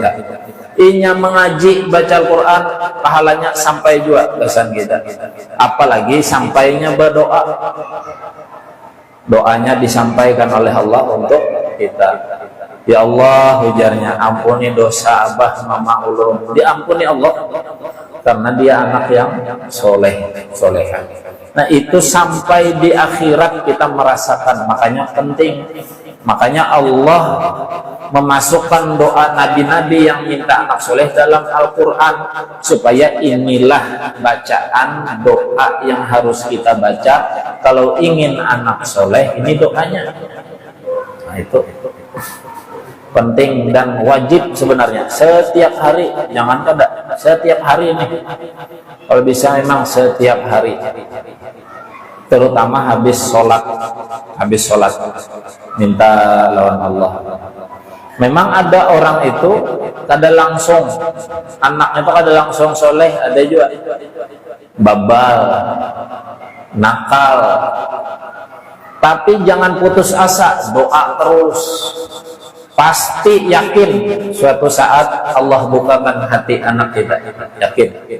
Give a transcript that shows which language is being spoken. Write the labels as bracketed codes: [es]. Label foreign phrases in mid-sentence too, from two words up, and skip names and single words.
[id] Inya mengaji baca Al-Quran, pahalanya sampai juga kesan kita. Apalagi sampainya berdoa, doanya disampaikan oleh Allah untuk kita. Ya Allah, ujarnya, ampuni dosa [bjn] abah mama ulun. [id] Diampuni Allah karena dia anak yang soleha. Nah itu sampai di akhirat kita merasakan. Makanya penting. Makanya Allah memasukkan doa nabi-nabi yang minta anak soleh dalam Al-Quran, supaya inilah bacaan doa yang harus kita baca kalau ingin anak soleh. Ini doanya. Nah itu penting dan wajib sebenarnya setiap hari. Jangan kada, setiap hari ini. Kalau bisa memang setiap hari, terutama habis sholat minta lawan Allah. Memang ada orang itu kada langsung anaknya itu kada langsung soleh, ada juga babal, nakal, tapi jangan putus asa, doa terus. Pasti yakin suatu saat Allah bukakan hati anak kita, yakin.